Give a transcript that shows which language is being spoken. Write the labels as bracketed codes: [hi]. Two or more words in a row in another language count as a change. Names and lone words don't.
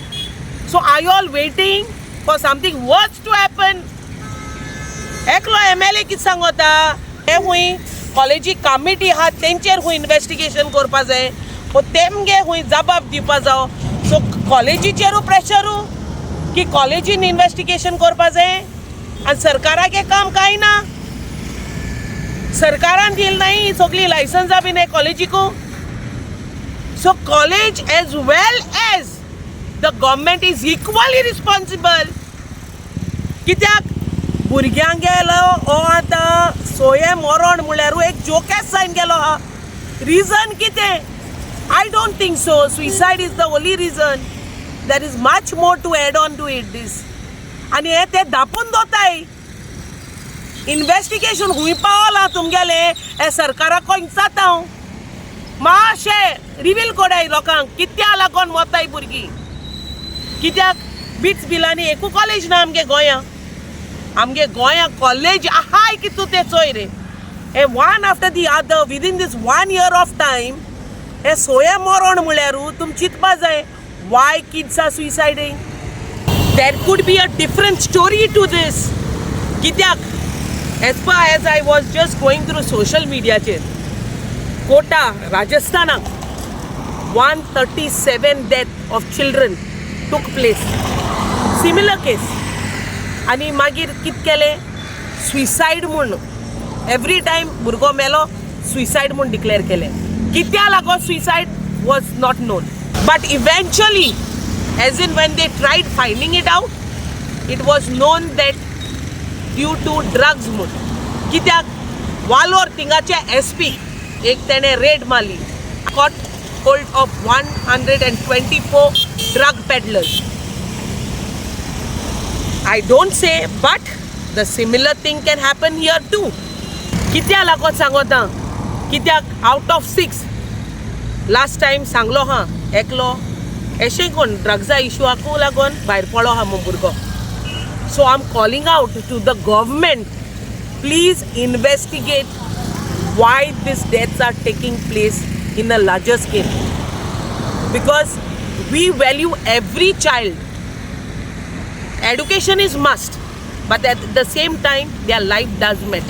[en] So are you all waiting for something worse to happen? [kok] एकलो MLA कित सांगोता हे हुई कॉलेजी कमिटी आहा तेंचेर हुई इन्वेस्टिगेशन करपा जाय वो तेमगे हुई जबाब दिवपा जावो. सो कॉलेजीचेरू प्रेशरू की कॉलेजीन इन्वेस्टिगेशन करपा जाय आनी सरकाराक काम कांय ना. सरकारान दिल नाही सगळी लायसन्सां बीन हे कॉलेजीकू. [en] so college as well as the government is equally responsible. [kok] कित्याक भुरग्यांक गेलो हो आतां सोये मरण म्हळ्यारू एक जोकेस जायन गेलो हा. [en] रिजन कितें? I don't think so suicide is the only reason. there is much more to add on to it this. [kok] आनी हे ते धापून दोताय. इन्वेस्टिगेशन खूंय पावला तुमगेले हे सरकाराक विचारता हांव. मातशें रिवील कोराय लोकांक कित्या लागून वताय भुरगीं. कित्याक बीच बिलांनी एकू कॉलेज ना आमगे गोंयां. आमगे गोंयां कॉलेज आहाय कितू ते चोय रे. [en] one after the other within this 1 year of time [kok] हे सोये मरण म्हळ्यार तुम चिंतपा जाय [en] why kids are suiciding. there could be a different story to this. कित्याक as I was just going through social मिडियाचेर कोटा राजस्थानाक 137 death of children took place. similar case. [kok] आनी मागीर कित केलें सुसायड म्हूण एवरी टायम भुरगो मेलो सुसायड म्हूण डिक्लेअर केलें. कित्या लागो [en] suicide was not known. but eventually as in when they tried finding it out it was known that due to drugs म्हूण. [kok] कित्याक वालोर थिंगाचे SP एक तेणें रेड मारली. [en] caught hold of 124 drug peddlers. I don't say, but the similar thing can happen here too. [kok] कित्या लागो सांगोता कित्याक [en] out of [kok] 6 [en] last time [kok] सांगलो हा एकलो अशें कोण ड्रग्सा इशूआकू लागून भायर पडलो हा मो भुरगो. [en] so I am calling out to the government, please investigate why these deaths are taking place in a larger scale, because we value every child. Education is must, but at the same time their life does matter.